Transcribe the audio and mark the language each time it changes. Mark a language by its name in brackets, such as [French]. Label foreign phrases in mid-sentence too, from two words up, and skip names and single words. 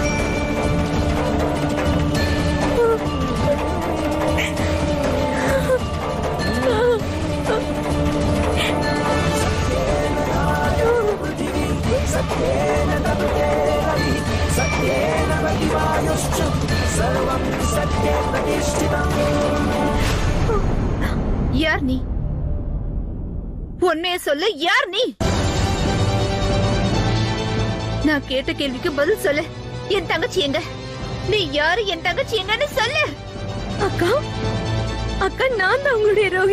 [Sanskrit] सत्येन तपते रविः सत्येन वति वायुश्च सर्वं सत्ये प्रतिष्ठितम् [Tamil] யார் நீ? உண்மையை சொல்லு, யார் நீ? நான் கேட்ட கேள்விக்கு பதில் சொல்லு. என் தங்கச்சி எங்க? நீ யாரு? என் தங்கச்சி எங்கன்னு சொல்லு. அக்கா, அக்கா, நான் தான் உங்களுடைய ரோகிணி.